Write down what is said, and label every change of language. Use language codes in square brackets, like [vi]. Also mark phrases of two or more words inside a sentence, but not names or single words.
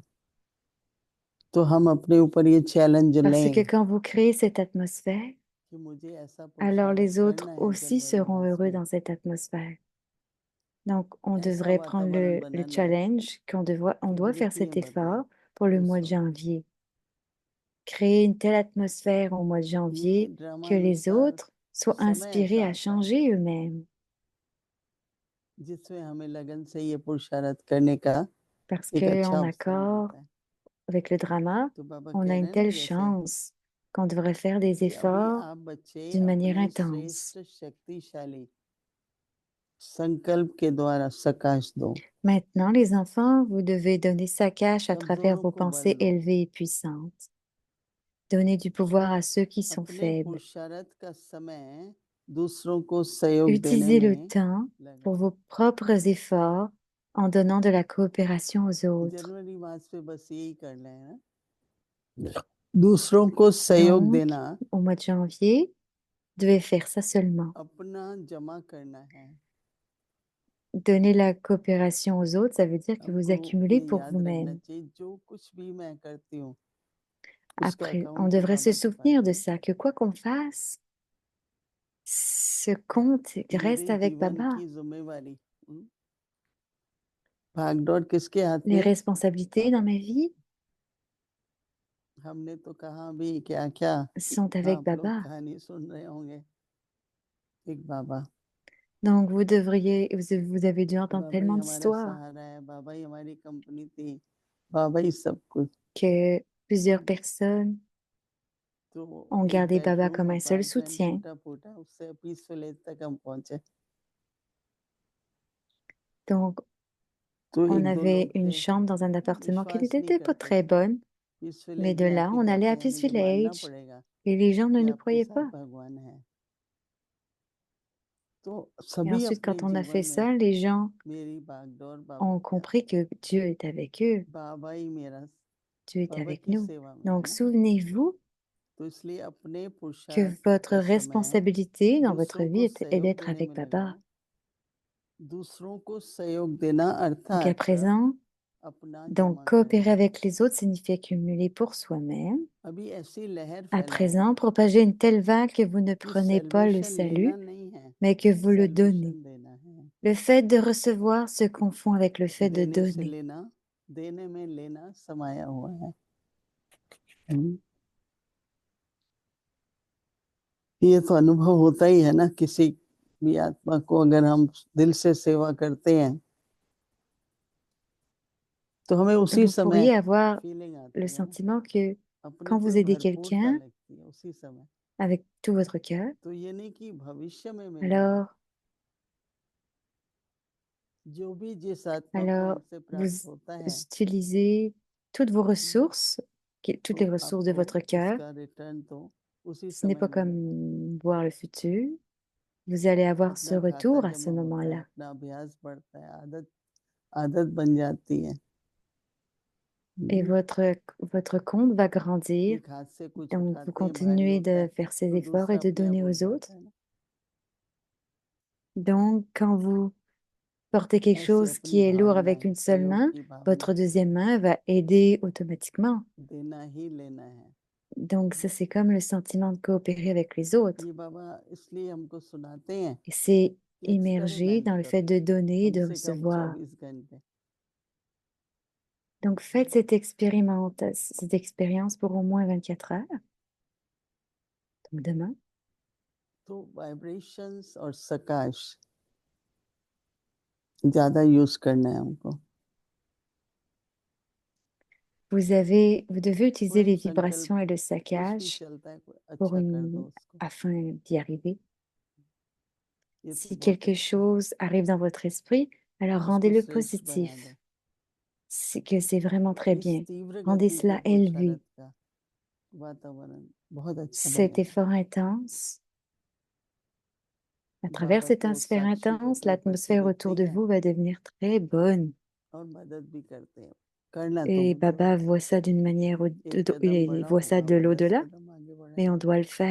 [hi] तो हम अपने ऊपर ये चैलेंज [fr] Parce que [hi] लें [fr] quand vous créez cette atmosphère, [hi] कि मुझे ऐसा [fr] alors [hi] पुरुषार्थ [fr] les autres [hi] करना है [fr] aussi [hi] जनवरी [fr] seront [hi] मास [fr] heureux [hi] में, [fr] dans cette atmosphère. Donc, on [hi] ऐसा [fr] devrait prendre [hi] वातावरण [fr] le [hi] बनाना है [fr] challenge on [hi] कि [fr] doit faire [hi] वृद्धियां [fr] cet [hi] बढ़े [fr] effort pour le mois de [hi] दूसरों में। [fr] janvier. Créer une telle atmosphère au mois de [hi] ये [fr] janvier que les [hi] ड्रामानुसार [fr] autres soient [hi] समय [fr] inspirés [hi] ऐसा [fr] à [hi] आता है [fr] changer eux-mêmes. [hi] जिसमें हमें लगन से ये पुरुषार्थ करने का [fr] Parce [hi] एक अच्छा [fr] qu'en [hi] अवसर [fr] accord [hi] मिलता है। [fr] avec le drama, [hi] तो बाबा [fr] on [hi] कह [fr] a [hi] रहे [fr] une [hi] हैं ना [fr] telle [hi] जैसे [fr] chance qu'on devrait faire des [hi] कि अभी [fr] efforts [hi] आप बच्चे [fr] d'une manière [hi] अपने [fr] intense. [hi] श्रेष्ठ शक्तिशाली संकल्प के द्वारा सकाश दो, [fr] Maintenant, les enfants, vous devez donner sa cache à travers [hi] कमजोरों [fr] vos [hi] को बल [fr] pensées [hi] दो, [fr] élevées et puissantes. Donnez du pouvoir à ceux qui sont [hi] अपने [fr] faibles. [hi] पुरुषार्थ का समय दूसरों को सहयोग देने [fr] Utilisez le [hi] में [fr] temps pour [hi] लगाओ। [fr] vos propres efforts en donnant de la coopération aux autres. [hi] जनवरी मास पे बस यही कर लें ना, दूसरों को सहयोग [fr] Donc, [hi] देना, [fr] au mois de janvier, vous devez faire ça seulement. [hi] अपना जमा करना है। [fr] Donner la coopération aux autres, ça veut dire que vous [hi] हमको [fr] accumulez [hi] ये [fr] pour [hi] याद रखना [fr] vous-même. [hi] चाहिए जो कुछ भी मैं करती हूँ उसका [fr] Après, on [hi] अकाउंट तो [fr] devrait se [hi] बाबा के पास [fr] souvenir de [hi] है। [fr] ça, que quoi qu'on fasse, ce compte reste [hi] मेरे [fr] avec [hi] जीवन [fr] Baba. [hi] की जिम्मेवारी, भागदौड़ किसके हाथ [fr] Les [hi] में? [fr] responsabilités dans [hi] बाबा [fr] ma [hi] की। [fr] vie [hi] हमने तो कहा भी क्या क्या, [fr] sont avec [hi] आप लोग [fr] Baba. [hi] कहानी सुन रहे होंगे। एक बाबा, [fr] Donc, vous avez dû entendre [hi] बाबा ही [fr] tellement [hi] हमारा [fr] d'histoires [hi] सहारा है, बाबा ही हमारी कंपनी थी, बाबा ही सब कुछ। [fr] que plusieurs personnes [hi] तो [fr] ont [hi] एक [fr] gardé Baba [hi] बेडरूम [fr] comme un seul [hi] अपार्टमेंट [fr] soutien. [hi] टूटा फूटा, उससे [en] peaceful age [hi] तक हम पहुंचे। [fr] Donc, [hi] तो [fr] on [hi] एक दो [fr] avait [hi] लोग [fr] une [hi] थे [fr] chambre dans un appartement qui [hi] विश्वास नहीं [fr] n'était pas [hi] करते [fr] très [hi] थे, [fr] bonne, [hi] पीसफुल [fr] mais [hi] एज [fr] de [hi] में [fr] là, [hi] आके [fr] on allait [hi] कहते [fr] à [hi] हैं [fr] Peace [hi] मुझे मानना [fr] Village [hi] पड़ेगा [fr] et les gens ne [hi] कि [fr] nous [hi] आपके [fr] croyaient [hi] साथ [fr] pas. [hi] भगवान है। तो [fr] Et [hi] सभी [fr] ensuite, [hi] अपने [fr] quand on a [hi] जीवन [fr] fait [hi] में [fr] ça, les gens [hi] मेरी भागदौड़ बाबा [fr] ont [hi] के हाथ [fr] compris [hi] में, [fr] que Dieu est avec eux, [hi] बाबा ही मेरा, [fr] Dieu est [hi] बाबा [fr] avec [hi] की [fr] nous. [hi] सेवा में है [fr] Donc, [hi] ना। [fr] souvenez-vous [hi] तो इसलिए अपने [fr] que [hi] पुरुषार्थ [fr] votre [hi] का समय [fr] responsabilité dans votre [hi] दूसरों [fr] vie [hi] को [fr] est [hi] सहयोग [fr] d'être [hi] देने [fr] avec [hi] में [fr] Baba. [hi] लगाओ। दूसरों को सहयोग देना [fr] Donc, à [hi] अर्थात [fr] présent, [hi] अपना [fr] donc [hi] जमा [fr] coopérer [hi] करना। [fr] avec les autres signifie accumuler pour soi-même. [hi] अभी ऐसी लहर [fr] À [hi] फैलाओ [fr] présent, propagez une telle vague que vous ne [hi] कि [fr] prenez pas le [hi] सेल्वेशन लेना [fr] salut, [hi] नहीं है, [fr] mais que vous le donnez. [hi] सेल्वेशन देना है। [fr] Le fait de recevoir se confond avec le fait de [hi] देने से [fr] donner. [hi] लेना, देने में लेना समाया हुआ है। हम्म। ये तो अनुभव होता ही है ना, किसी भी आत्मा को अगर हम दिल से सेवा करते हैं तो हमें उसी [fr] Vous [hi] समय [fr] pourriez avoir [hi] फीलिंग [fr] le [hi] आती है ना, [fr] sentiment que [hi] अपने [fr] quand [hi] पे [fr] vous aidez [hi] भरपूरता [fr] quelqu'un [hi] लगती है उसी समय। [fr] avec tout votre cœur, [hi] तो ये नहीं कि भविष्य में मिलेगा, [fr] alors, [hi] जो भी जिस आत्मा को [fr] alors [hi] हमसे [fr] vous [hi] प्राप्त होता है [fr] utilisez toutes vos ressources, toutes [hi] तो [fr] les ressources de [hi] आपको [fr] votre cœur. [hi] उसका रिटर्न तो उसी [fr] Ce n'est [hi] समय [fr] pas [hi] मिलेगा। [fr] comme voir le futur. Vous allez avoir ce [hi] अपना खाता [fr] retour à ce [hi] जमा होता है, [fr] moment-là. [hi] अपना अभ्यास बढ़ता है, आदत आदत बन जाती है। [fr] Et votre compte va grandir. [hi] एक हाथ से कुछ [fr] Donc, vous [hi] उठाते हैं भारी [fr] continuez [hi] होता [fr] de [hi] है [fr] faire ces [hi] तो [fr] efforts et [hi] दूसरा [fr] de [hi] अपने आप [fr] donner [hi] उठ [fr] aux autres. [hi] जाता है ना। [fr] Donc, quand vous portez quelque [hi] ऐसी [fr] chose qui [hi] अपनी [fr] est lourd [hi] भावना [fr] avec [hi] है, [fr] une seule [hi] सहयोग [fr] main, [hi] की भावना, [fr] votre deuxième main va aider automatiquement. [hi] देना ही लेना है। [fr] Donc, ça, c'est comme le sentiment de coopérer avec les autres. [hi] ये बाबा इसलिए हमको सुनाते हैं [fr] Et c'est [hi] कि [fr] immergé [hi] एक्सपेरिमेंट [fr] dans le fait [hi] करो, [fr] de donner et de [hi] कम से कम [fr] recevoir. [hi] 24 घंटे। [fr] Donc, faites cette expérience pour au moins 24 heures. Donc, demain. [hi] तो वाइब्रेशंस और सकाश ज्यादा यूज करना है हमको। [fr] Vous devez utiliser [hi] कोई [fr] les [hi] संकल्प [fr] vibrations et le [hi] कुछ भी [fr] saccage [hi] चलता है, अच्छा कर दो उसको, [fr] afin d'y arriver. [hi] ये तो [fr] Si [hi] बहुत [fr] quelque [hi] अच्छा, [fr] chose arrive dans votre esprit, alors [hi] उसको [fr] rendez-le [hi] श्रेष्ठ बना [fr] positif. [hi] दो। [fr] C'est que c'est vraiment très [hi] इस [fr] bien. [hi] तीव्र [fr] Rendez [hi] गति के [fr] cela élevé. [hi] पुरुषार्थ का वातावरण बहुत अच्छा [fr] Cet [hi] बनेगा। [fr] effort intense, à travers [hi] बाबा [fr] cette [hi] तो [fr] sphère [hi] साक्षी को [fr] intense, [hi] अपने ऊपर से [fr] l'atmosphère [hi] दिखते [fr] autour [hi] ही [fr] de [hi] है [fr] vous va devenir très bonne. [hi] और मदद भी करते हैं। करना तो [fr] Et [hi] है बाबा, [fr] Baba voit ça d'une manière, [hi] एक कदम [fr] il [hi] बड़ा [fr] voit ça [hi] होगा [fr] de [hi] वो 10 [fr] l'au-delà, [hi] कदम आगे [fr] mais on